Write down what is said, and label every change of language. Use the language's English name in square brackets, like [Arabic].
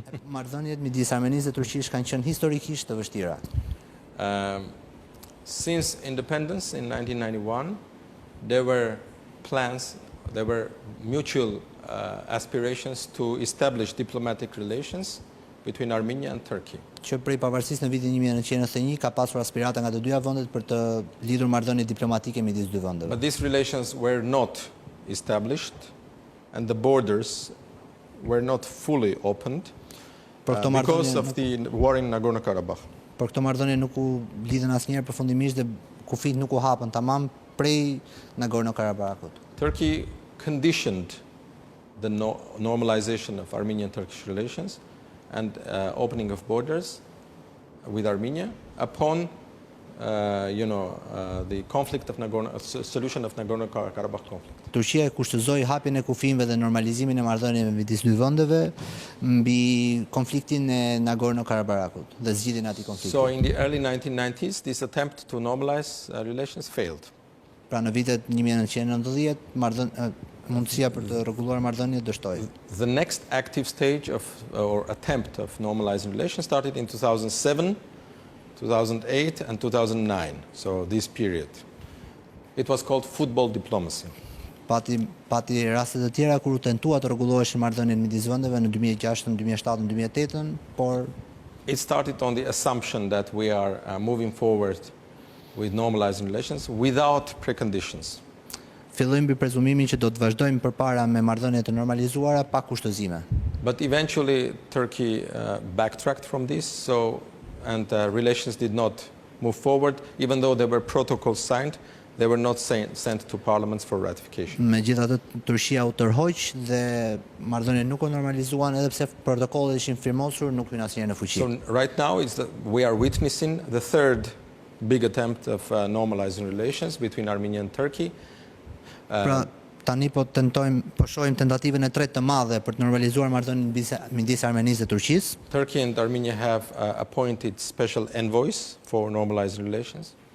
[Albanian] Marrëdhëniet midis Armenisë dhe Turqisë kanë qenë historikisht të vështira. [English] Since independence in 1991, there were plans, there were mutual aspirations to establish diplomatic relations between Armenia and Turkey. [Albanian] Që prej pavarësisë në vitin 1991 ka pasur aspirata nga të dyja vendet për të lidhur marrëdhënie diplomatike midis dy vendeve. [English] But these relations were not established and the borders were not fully opened because of the war in Nagorno-Karabakh. [Albanian] Por këto marrëdhënie nuk u lidhen asnjëherë përfundimisht dhe kufit nuk u hapën tamam prej Nagorno-Karabakut. [English] Turkey conditioned the normalization of Armenian-Turkish relations and opening of borders with Armenia upon the conflict of solution of Nagorno-Karabakh conflict. [Albanian] Turqia e kushtozoi hapjen e kufijve dhe normalizimin e marrëdhënieve midis dy vendeve mbi konfliktin e Nagorno-Karabakut dhe zgjidhjen e atij konflikti. [English] So in the early 1990s this attempt to normalize relations failed. [Albanian] Pra në vitet 1990 mundësia për të rregulluar marrëdhëniet dështoi. [English] The next active stage or attempt of normalizing relations started in 2007, 2008 and 2009. So this period. It was called football diplomacy. [Albanian] Pati raste të tjera kur u tentua të rregulloheshin marrëdhëniet midis vendeve në 2006, 2007, 2008, por [English] it started on the assumption that we are moving forward with normalizing relations without preconditions. [Albanian] Fillojmë mbi prezumimin që do të vazhdojmë përpara me marrëdhënie të normalizuara pa kushtozime. [English] But eventually Turkey backtracked from this, and relations did not move forward, even though there were protocols signed. They were not sent to parliaments for ratification. [Albanian] Megjithatë, Turqia u tërhoq dhe marrëdhëniet nuk u normalizuan edhe pse protokollet ishin firmosur, nuk hyn asnjëherë në fuqi. [English] So right now we are witnessing the third big attempt of normalizing relations between Armenia and Turkey. [Albanian] Pra tani po shohim tentativën e tretë të madhe për të normalizuar marrëdhënien midis Armenisë dhe Turqisë. [English] Turkey and Armenia have appointed special envoys for normalizing relations.